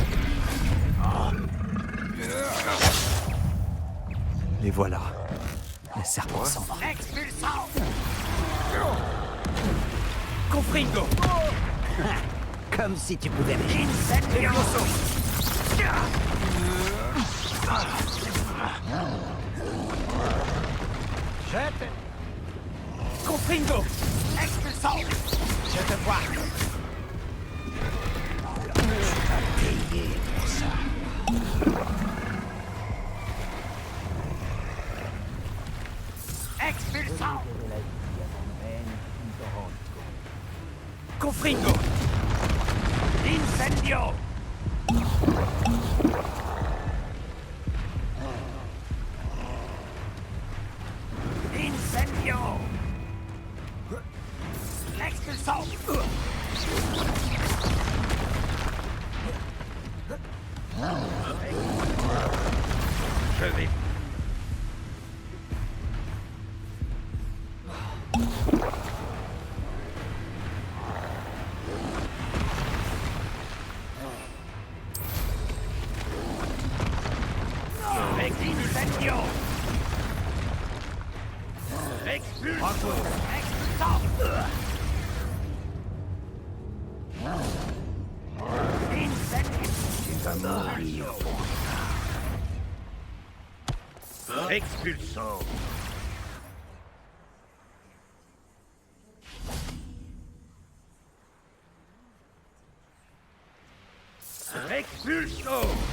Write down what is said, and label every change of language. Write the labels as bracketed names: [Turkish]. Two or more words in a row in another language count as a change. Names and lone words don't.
[French] Les voilà. Le serpent cendre. Expulsant. Confringo. Comme si tu pouvais m'aider. Incendio. Jette. Confringo. Expulsant. Je te vois. Tu vas payer pour ça. Expulsant. Confringo. Incendio. Incendio. Expulsant. Je vais. Incendio. Expulsant. Expulsant. Incendio. Tu vas mourir pour ça. Expulsant. Expulsant.